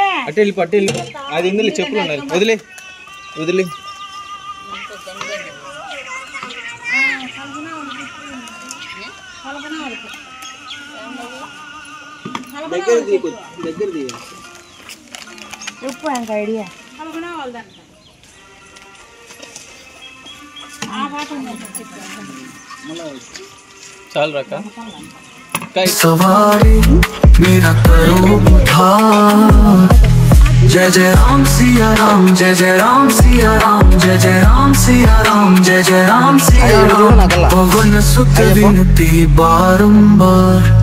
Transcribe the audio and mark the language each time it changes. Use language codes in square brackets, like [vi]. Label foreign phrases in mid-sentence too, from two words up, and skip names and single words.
[te] అటు వెళ్ళి పట్టు వెళ్ళి అది ఇందులో చెప్పులు ఉండాలి వదిలే వదిలే దగ్గర దిగు దగ్గర దిగు చెప్పు ఇంకా ఐడియా చాలు రక్క [hi] सवारी मेरा करो उद्धार जय जय राम सिया राम जय जय राम सिया राम जय जय राम सिया राम जय जय राम सिया राम पवन सुत विनती बारंबार